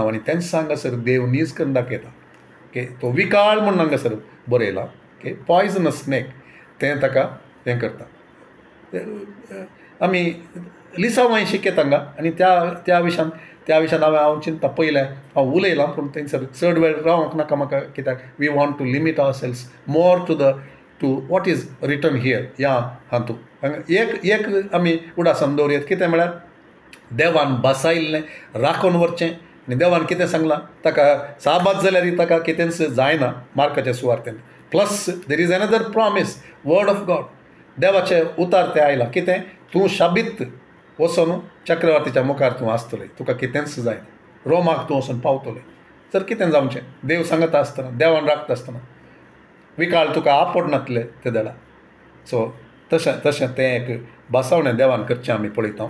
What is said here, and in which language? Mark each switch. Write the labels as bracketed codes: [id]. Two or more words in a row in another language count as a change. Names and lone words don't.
[kok] आनी तेंच हांगासर देव नीज करून दाखयता. ओके, तो विकाळ म्हणून हांगासर बरयला. ओके, [en] poisonous snake [kok] तें ताका हें करता. आमी लिसांवांय शिकयत हांगा आनी त्या विशयान हांव चिंतता. पयलें हांव उलयलां पूण थंयसर चड वेळ रावंक नाका म्हाका, कित्याक [en] we want to limit ourselves more to what is written here [kok] ह्या हातूंत. एक आमी उडासन दवरयत. कितें म्हळ्यार देवान बसायल्लें राखून व्हरचें. आनी देवान कितें सांगलां ताका साबात जाल्यार ताका कितेंच जायना मार्काच्या सुवार्थेन. [en] plus there is another promise, word of God. [kok] देवाचें उतार तें आयलां. कितें, तूं शाबीत वचून चक्रवर्तीच्या मुखार तूं आसतलें, तुका कितेंच जायना. रोमाक तूं वचून पावतलें. तर कितें जावचें, देव सांगता आसतना, देवान राखता आसतना विकाळ तुका आपडनातले ते देडा. सो तशें तें एक बसवणें देवान करचें आमी पळयता.